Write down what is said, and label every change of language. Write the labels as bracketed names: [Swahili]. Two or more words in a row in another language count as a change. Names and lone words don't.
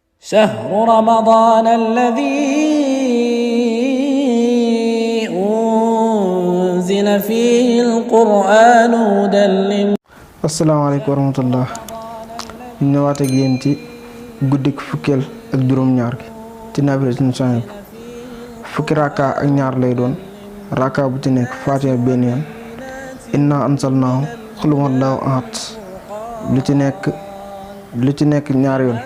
[Arabic] شهر رمضان الذي أنزل فيه القرآن هدى للناس. السلام عليكم ورحمة الله. [Wolof] ñu ñëwaat ak yéen ci guddik fukkeel ak juróom-ñaar gi ci naafila suñu soññ fukki rakka ak ñaar lay doon. rakka bu ci nekk faatiha benn yoon, [Arabic] إنا أنزلناه قل هو الله أحد [Wolof] lu ci nekk ñaar yoon.